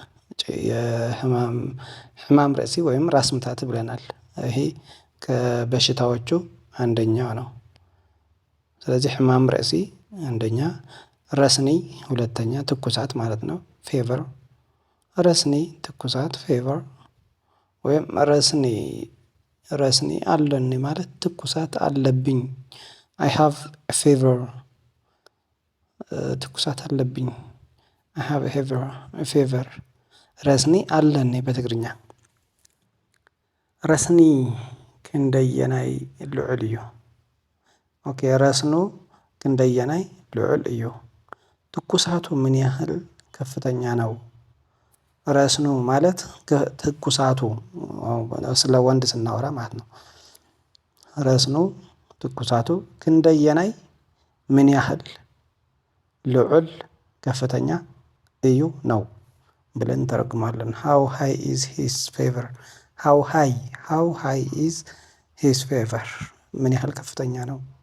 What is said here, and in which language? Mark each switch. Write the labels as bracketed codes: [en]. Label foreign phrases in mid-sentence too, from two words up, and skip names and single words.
[am] የህማም ርእሲ ወይም ራስ ምታት ብለናል። ይሄ ከበሽታዎቹ አንደኛው ነው። ስለዚህ [ti] ህማም ርእሲ [am] አንደኛ፣ ረስኒ ሁለተኛ፣ ትኩሳት ማለት ነው ፌቨር። ረስኒ ትኩሳት ፌቨር፣ ወይም [ti] ረስኒ አለኒ [am] ማለት ትኩሳት አለብኝ። [en] I have fever፣ [am] ትኩሳት አለብኝ። [en] I have fever። [ti] ረስኒ አለኒ [am] በትግርኛ። [ti] ረስኒ ክንደየናይ ልዑል እዩ። [am] ኦኬ፣ [ti] ረስኑ ክንደየናይ ልዑል እዩ። [am] ትኩሳቱ ምን ያህል ከፍተኛ ነው? ረስኑ ማለት ትኩሳቱ፣ ስለ ወንድ ስናወራ ማለት ነው። ረስኑ ትኩሳቱ፣ ክንደየናይ ምን ያህል፣ ልዑል ከፍተኛ፣ እዩ ነው ብለን እንተረጉማለን። [en] How high is his fever። How high is his fever፣ [am] ምን ያህል ከፍተኛ ነው።